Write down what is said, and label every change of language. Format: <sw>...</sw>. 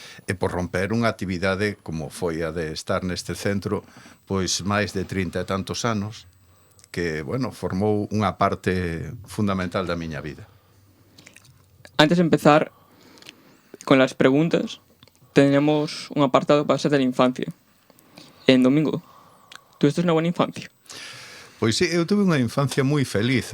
<gl>E por romper unha actividade como foi a de estar neste centro pois máis de 30 e tantos anos, que, bueno, formou unha parte fundamental da miña vida.</gl> <es>Antes de empezar con las preguntas, tenemos un apartado para ser de la infancia. Domingo, ¿tuviste una buena infancia?</es> <gl>Pois sí, eu tuve unha infancia moi feliz.</gl>